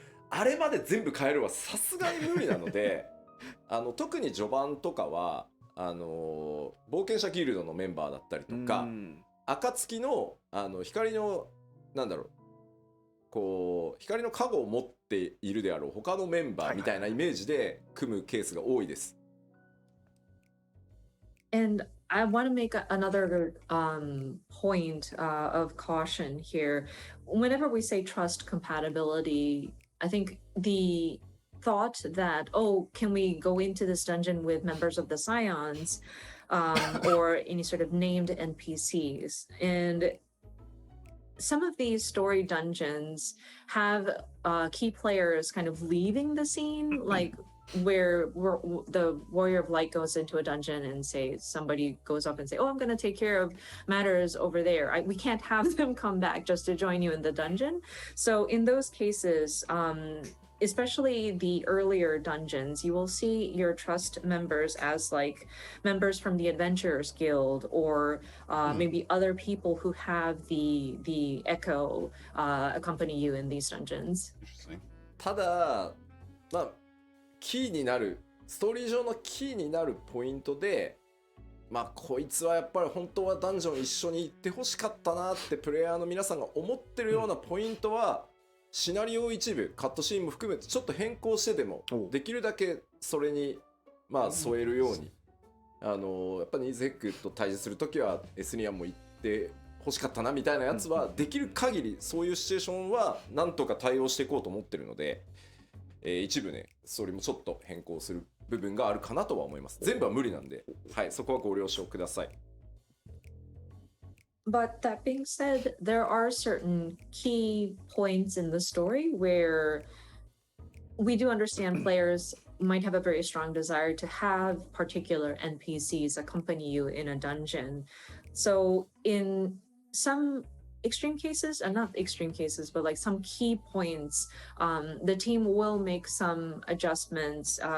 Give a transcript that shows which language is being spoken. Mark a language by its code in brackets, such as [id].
[ja] あれまで全部変えるはさすがに無理なので特に序盤とかは冒険者ギルドのメンバーだったりとか、暁の光のなんだろうこう光の加護を持っているであろう他のメンバーみたいなイメージで組むケースが多いです。 [en] And I want to make another point of caution here. Whenever we say trust compatibility, I think the thought that, oh, can we go into this dungeon with members of the Scions or any sort of named NPCs? And some of these story dungeons have key players kind of leaving the scene, like where the Warrior of Light goes into a dungeon and say somebody goes up and say, oh, I'm going to take care of matters over there. We can't have them come back just to join you in the dungeon. So in those cases, especially the earlier dungeons, you will see your trust members as like members from the Adventurers Guild or maybe other people who have the Echo accompany you in these dungeons. [ja] ただ、まあキーになるストーリー上のキーになるポイントで、まあこいつはやっぱり本当はダンジョン一緒に行ってほしかったなってプレイヤーの皆さんが思ってるようなポイントはシナリオを一部カットシーンも含めてちょっと変更してでもできるだけそれにまあ添えるように、やっぱりゼックと対峙するときはエスニアンも行って欲しかったなみたいなやつはできる限りそういうシチュエーションはなんとか対応していこうと思ってるので、一部ねそれもちょっと変更する部分があるかなとは思います。全部は無理なんで、はい、そこはご了承ください。 [en] But that being said, there are certain key points in the story where we do understand players might have a very strong desire to have particular NPCs accompany you in a dungeon. So in some extreme cases, and not extreme cases, but like some key points, the team will make some adjustments.